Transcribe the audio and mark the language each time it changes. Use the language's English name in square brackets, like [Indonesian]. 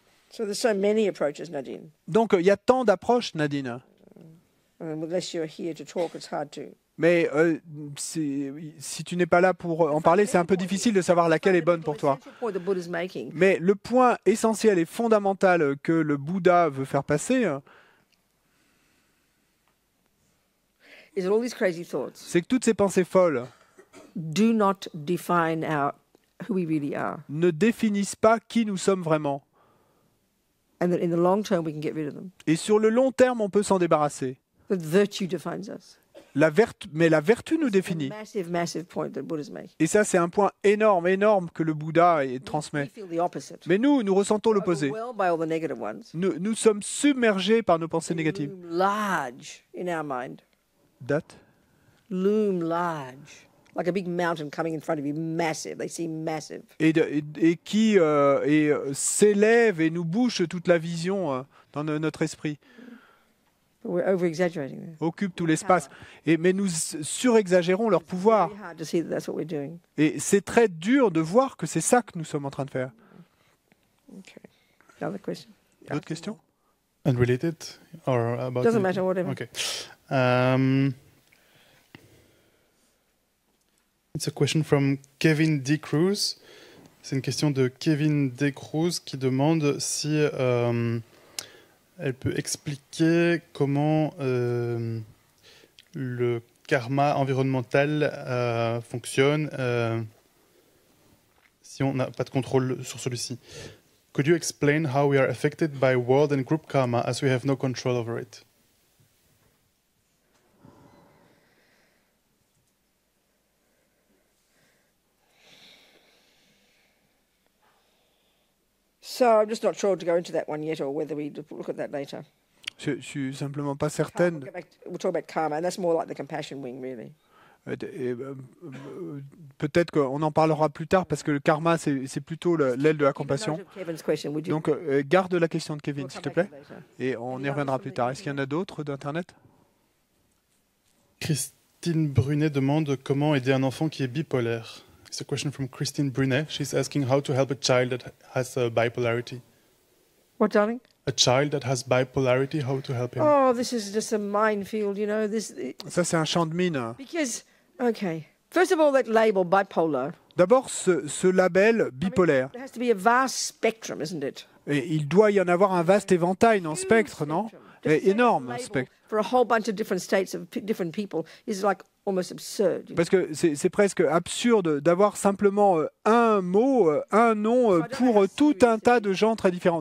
[English] So there's so many approaches, Nadine. [French] Donc, il y a tant d'approches, Nadine. [English] Unless you're here to talk, it's hard to. [French] Mais si tu n'es pas là pour en parler, c'est un peu difficile de savoir laquelle est bonne pour toi. [English] Point the Buddha's making [French] Mais le point essentiel et fondamental que le Bouddha veut faire passer, [English] is that all these crazy thoughts [French] c'est que toutes ces pensées folles [English] do not define who we really are, [French] ne définissent pas qui nous sommes vraiment. [English] and that in the long term we can get rid of them. [French] Et sur le long terme, on peut s'en débarrasser. [English] That virtue defines us. [French] Mais la vertu nous définit. [English] Massive, massive point that Buddha's making. [French] Et ça, c'est un point énorme, énorme que le Bouddha [English] We [French] transmet. [English] feel the opposite. [French] Mais nous ressentons l'opposé. [English] Overwhelmed by all the negative ones. [French] Nous sommes submergés par nos pensées [English] They [French] négatives. [English] loom large in our mind. Date. Loom large. Like a big mountain coming in front of you, massive. They seem massive. [French] Et qui s'élève et nous bouche toute la vision dans notre esprit, But we're over-exaggerating there. occupe tout l'espace. Mais nous surexagérons leur pouvoir. [English] Very hard to see that that's what we're doing. [French] Et c'est très dur de voir que c'est ça que nous sommes en train de faire. [English] Okay. Another question. [French] D'autres questions? [English] Unrelated or about? Doesn't matter, whatever. Okay. It's a question from Kevin D. Cruz. [French] C'est une question de Kevin Descruz qui demande si elle peut expliquer comment le karma environnemental fonctionne si on n'a pas de contrôle sur celui-ci. [English] Could you explain how we are affected by world and group karma as we have no control over it? So I'm just not sure to go into that one yet, or whether we look at that later. [French] Je suis simplement pas certaine. [English] We'll talk about karma, and that's more like the compassion wing, really. [French] Peut-être qu'on en parlera plus tard parce que le karma, c'est plutôt l'aile de la compassion. Donc, garde la question de Kevin, s'il te plaît, et on y reviendra plus tard. Est-ce qu'il y en a d'autres d'Internet? Christine Brunet demande comment aider un enfant qui est bipolaire. [English] It's a question from Christine Brunet. She's asking how to help a child that has bipolarity. What, darling? A child that has bipolarity, how to help him? Oh, this is just a minefield, you know. [French] Ça, c'est un champ de mine. [English] Because, okay, first of all, that label bipolar. [French] D'abord, ce label bipolaire. [English] There has to be a vast spectrum, isn't it? [French] Et il doit y en avoir un vaste éventail, non, spectre, non? Énorme spectre. [English] For a whole bunch of different states of different people is like almost absurd. [French] Parce que c'est presque absurde d'avoir simplement un mot, un nom pour tout un tas de gens très différents.